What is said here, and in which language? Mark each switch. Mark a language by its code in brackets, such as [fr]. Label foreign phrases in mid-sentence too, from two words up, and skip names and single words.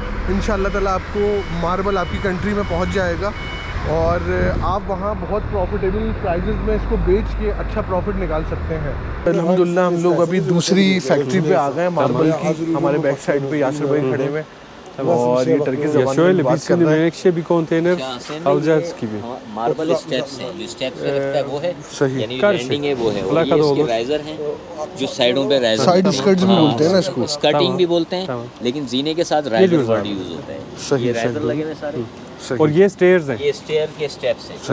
[ar] إن شاء الله تعالى [hi] आपको मार्बल आपकी कंट्री में पहुँच जाएगा और आप वहाँ बहुत [en] profitable prices [hi] में इसको बेच के अच्छा प्रॉफिट निकाल सकते हैं। अल्हम्दुलिल्लाह हम लोग अभी दूसरी फैक्ट्री पे आ गए हैं मार्बल की। हमारे [en] back side [hi] पे यासिर भाई खड़े हुए और ये टर्की ज़बान में बात कर रहे हैं। [tr] bir konteyner alacağız gibi. [hi] मार्बल स्टेप्स हैं, जो स्टेप्स पे रखता है वो है, सही। यानी कर लैंडिंग है वो है। अल्लाह और का ये दो इसके बस। राइजर हैं, जो साइडों पे राइजर। [en] side skirts [hi] भी बोलते हैं ना इसको। स्कर्टिंग भी बोलते हैं, लेकिन जीने के साथ [en] riser word use [hi] होता है। सही, ये राइजर सही। लगे हुए सारे, सही। और ये स्टेयर्स हैं। ये स्टेयर के स्टेप्स हैं।